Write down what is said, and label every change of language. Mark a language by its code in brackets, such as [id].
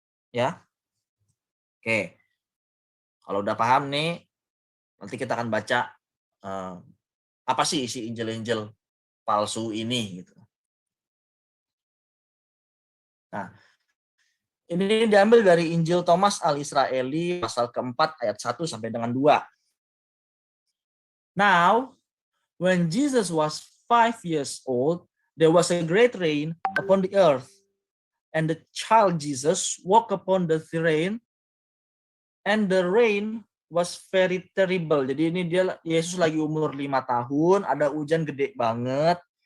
[id] Ya, oke. Kalau udah paham nih, nanti kita akan baca apa sih isi Injil-Injil palsu ini gitu. Nah, Ini diambil dari Injil Thomas Al-Israeli pasal keempat ayat 1 sampai dengan 2. [en] Now, when Jesus was 5 years old, there was a great rain upon the earth, and the child Jesus walked upon the rain, and the rain was very terrible. [id] Jadi ini Yesus lagi umur 5 tahun, ada hujan gede banget.